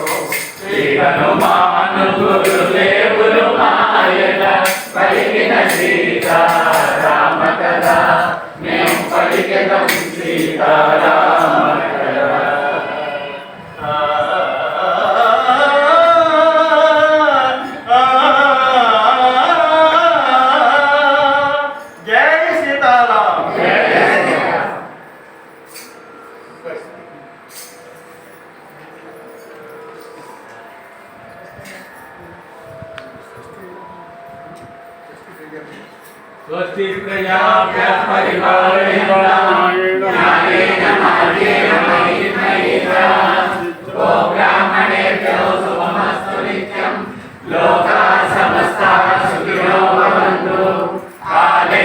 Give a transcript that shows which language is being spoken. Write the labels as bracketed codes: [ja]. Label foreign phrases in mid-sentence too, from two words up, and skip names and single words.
[te] శ్రీ హనుమాను గురుదేవులు మాయక పలికిన సీతారామ కథ మేము పలికినం సీతారామ కథ. జై సీతారాం. [sa] स्वस्ति प्रजाभ्यः परिपालयन्तां न्यायेन मार्गेण महीं महिषाः गो ब्राह्मणेभ्यो शुभमस्तु नित्यं लोकाः समस्ताः सुखिनो भवन्तु काले